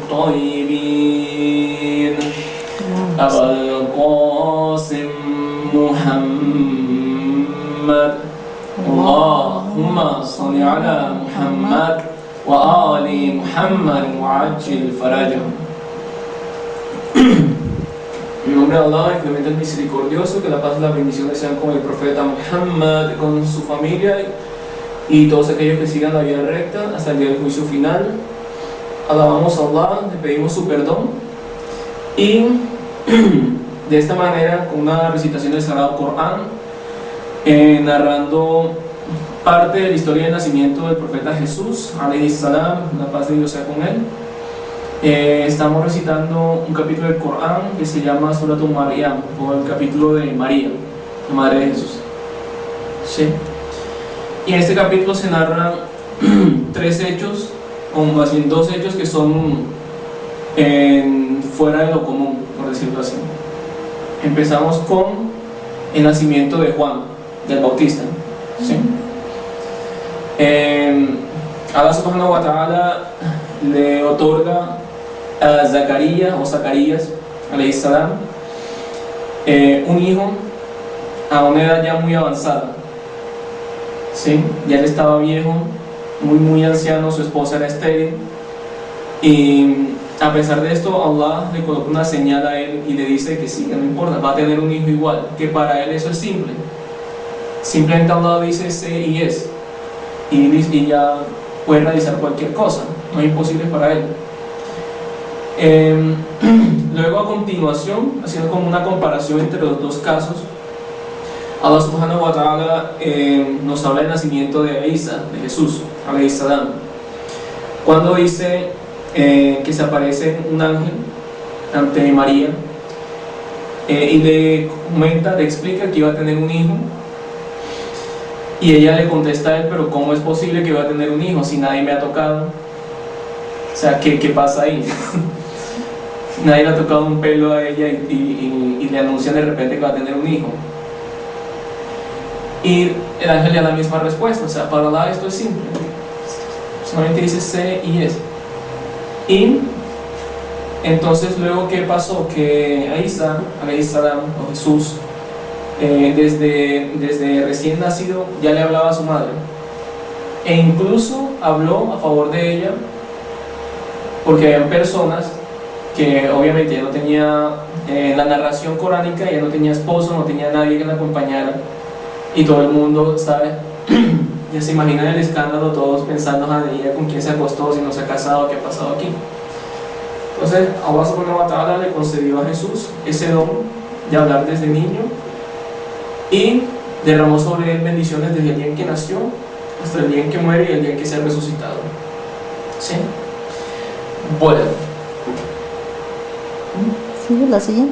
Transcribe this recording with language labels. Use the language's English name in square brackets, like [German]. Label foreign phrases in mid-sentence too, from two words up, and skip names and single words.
[Arabic] الطيبين أبا القاسم محمد اللهم صل على محمد وآل محمد وعجل فرجهم. [Spanish] En nombre de Allah, el clemente, el misericordioso, que la paz y las bendiciones sean con el profeta Muhammad, con su familia y todos aquellos que sigan la vida recta hasta el día del juicio final. Alabamos a Allah, le pedimos su perdón y de esta manera, con una recitación del Sagrado Corán, narrando parte de la historia del nacimiento del profeta Jesús, [Arabic] عليه السلام, [Spanish] la paz de Dios sea con él. Estamos recitando un capítulo del Corán que se llama Suratu Maryam, o el capítulo de María, la madre de Jesús. ¿Sí? Y en este capítulo se narran tres hechos, o más bien dos hechos que son fuera de lo común, por decirlo así. Empezamos con el nacimiento de Juan, del Bautista. ¿Sí? Allah [Arabic] سبحانه وتعالى [Spanish] le otorga a Zacarías [Arabic] عليه السلام, [Spanish] un hijo a una edad ya muy avanzada. ¿Sí? Ya él estaba viejo, muy anciano, su esposa era estéril, y a pesar de esto Allah le coloca una señal a él y le dice que sí, que no importa, va a tener un hijo igual, que para él eso es simple. Simplemente Allah dice sé y es, y ya puede realizar cualquier cosa, no es imposible para él. Luego, a continuación, haciendo como una comparación entre los dos casos, Allah [Arabic] سبحانه وتعالى [Spanish] nos habla del nacimiento de Isa, de Jesús, [Arabic] عليه السلام, [Spanish] cuando dice que se aparece un ángel ante María y le comenta, le explica que iba a tener un hijo. Y ella le contesta a él, pero ¿cómo es posible que va a tener un hijo si nadie me ha tocado? O sea, ¿qué pasa ahí? Nadie le ha tocado un pelo a ella y le anuncian de repente que va a tener un hijo. Y el ángel le da la misma respuesta, o sea, para Allah esto es simple. Solamente dice sé y es. Y entonces luego, ¿qué pasó? Que a Isa, [Arabic] عليه السلام, [Spanish] o Jesús, desde recién nacido ya le hablaba a su madre, e incluso habló a favor de ella, porque habían personas que obviamente ya no tenía la narración coránica, ya no tenía esposo, no tenía nadie que la acompañara, y todo el mundo sabe, ya se imaginan el escándalo, todos pensando ella con quién se acostó, si no se ha casado, qué ha pasado aquí. Entonces Allah [Arabic] سبحانه وتعالى [Spanish] le concedió a Jesús ese don de hablar desde niño y derramó sobre él bendiciones desde el día en que nació hasta el día en que muere y el día en que sea resucitado. ¿Sí? Bueno. ¿Sigue la siguiente?